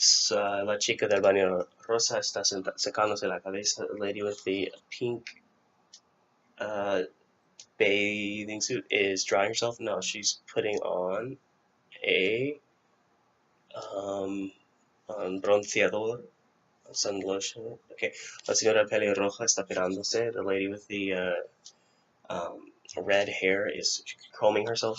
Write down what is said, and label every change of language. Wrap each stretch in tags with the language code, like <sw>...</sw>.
<es>La chica del baño rosa está secándose la cabeza.</es> <en>The lady with the pink bathing suit is drying herself. No, she's putting on a bronceador, sun lotion.</en> <es>Okay, la señora pelirroja está pelándose.</es> <en>The lady with the red hair is combing herself.</en>